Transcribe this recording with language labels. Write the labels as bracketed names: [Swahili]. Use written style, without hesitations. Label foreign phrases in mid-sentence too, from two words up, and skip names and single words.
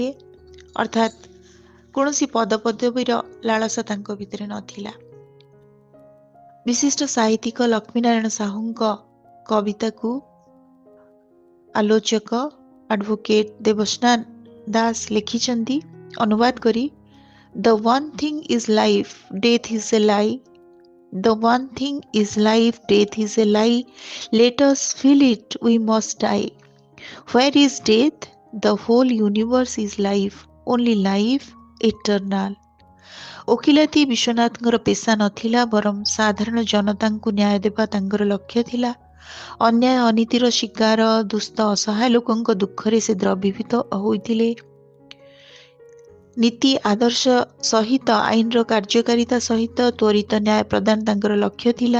[Odia] ଅର୍ଥାତ୍ କୌଣସି ପଦପଦବୀର ଲାଳସା ତାଙ୍କ ଭିତରେ ନଥିଲା। ବିଶିଷ୍ଟ ସାହିତ୍ୟିକ ଲକ୍ଷ୍ମୀନାରାୟଣ ସାହୁଙ୍କ କବିତାକୁ ଆଲୋଚକ ଆଡଭୋକେଟ୍ ଦେବସ୍ନାନ ଦାସ ଲେଖିଛନ୍ତି ଅନୁବାଦ କରି, [English] The one thing is life, death is a lie. The one thing is life, death is a lie. Let us feel it, we must die. Where is death? The whole universe is life, only life eternal. [Odia] ଓକିଲାତି ବିଶ୍ୱନାଥଙ୍କର ପେଶା ନଥିଲା, ବରଂ ସାଧାରଣ ଜନତାଙ୍କୁ ନ୍ୟାୟ ଦେବା ତାଙ୍କର ଲକ୍ଷ୍ୟ ଥିଲା। ଅନ୍ୟାୟ ଅନୀତିର ଶିକାର, ଦୁସ୍ଥ ଅସହାୟ ଲୋକଙ୍କ ଦୁଃଖରେ ସେ ଦ୍ରବୀଭୂତ ହୋଇଥିଲେ। ନୀତି ଆଦର୍ଶ ସହିତ, ଆଇନର କାର୍ଯ୍ୟକାରିତା ସହିତ ତ୍ୱରିତ ନ୍ୟାୟ ପ୍ରଦାନ ତାଙ୍କର ଲକ୍ଷ୍ୟ ଥିଲା।